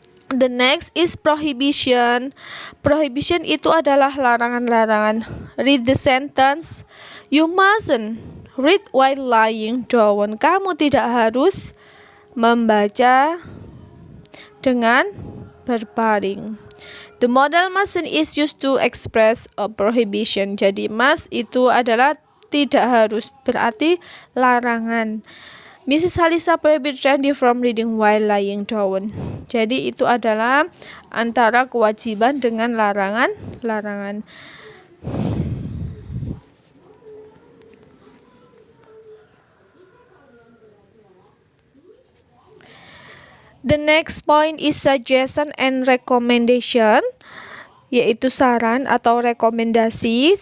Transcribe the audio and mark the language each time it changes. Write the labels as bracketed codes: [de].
[en] The next is prohibition. [id] Prohibition itu adalah larangan-larangan. [en] Read the sentence. You mustn't read while lying down. [id] Kamu tidak harus membaca dengan berbaring. [en] The modal mustn't is used to express a prohibition. [id] Jadi must itu adalah tidak harus, berarti larangan. [en] Mrs. Halisa prohibited Randy from reading while lying down. [id] Jadi itu adalah antara kewajiban dengan larangan. [en] The next point is suggestion and recommendation, [id] yaitu saran atau rekomendasi.